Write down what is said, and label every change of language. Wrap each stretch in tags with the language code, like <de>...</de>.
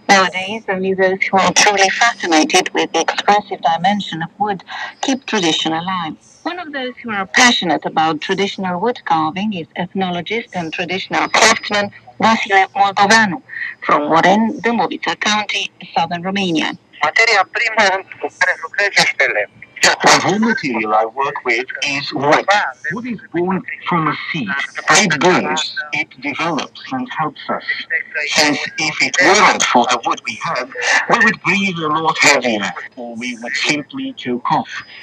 <en>Nowadays, only those who are truly fascinated with the expressive dimension of wood keep tradition alive. One of those who are passionate about traditional wood carving is ethnologist and traditional craftsman Vasile Moldoveanu from Moren, Dâmbovița County, southern Romania.</en> <ro>Materia primă cu care lucrez este lemn.</ro> <en>The raw material I work with is wood. Wood is born from a seed. It grows, it develops and helps us. Since if it weren't for the wood we have, we would breathe a lot heavier, or we would simply choke off.</en>